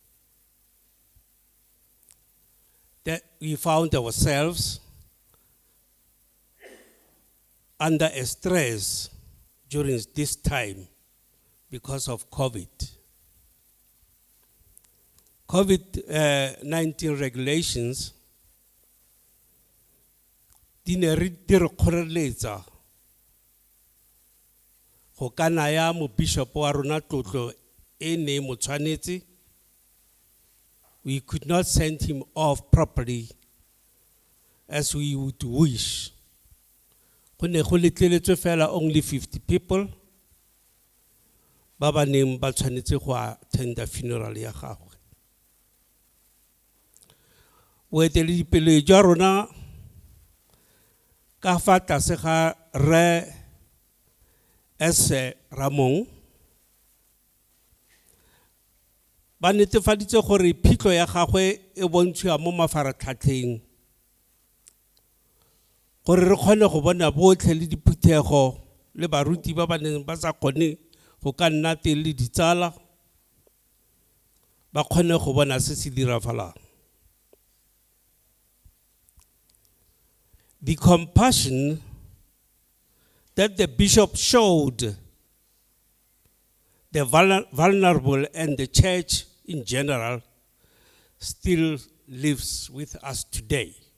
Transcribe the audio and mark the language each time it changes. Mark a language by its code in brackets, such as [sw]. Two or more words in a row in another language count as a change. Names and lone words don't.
[en] That we found ourselves under a stress during this time because of COVID. COVID-19 regulations [tn] di ne re kgoreletsa go ka naya mo bishop wa rona tlotlo e ne mo tshwanetse. [en] We could not send him off properly as we would wish. [tn] Go ne go letleletswe fela [en] only 50 people [tn] ba ba neng ba tshwanetse go [en] attend the funeral [tn] ya gagwe. Boeteledipele jwa rona ka fa tlase ga Re S. Ramong ba netefaditse gore phitlho ya gagwe e bontshiwa mo mafaratlhatlheng gore re kgone go bona botlhe le diphuthego le baruti ba ba neng ba sa kgone go ka nna teng le ditsala ba kgone go bona se se diragalang. [en] The compassion that the bishop showed the vulnerable and the church in general still lives with us today.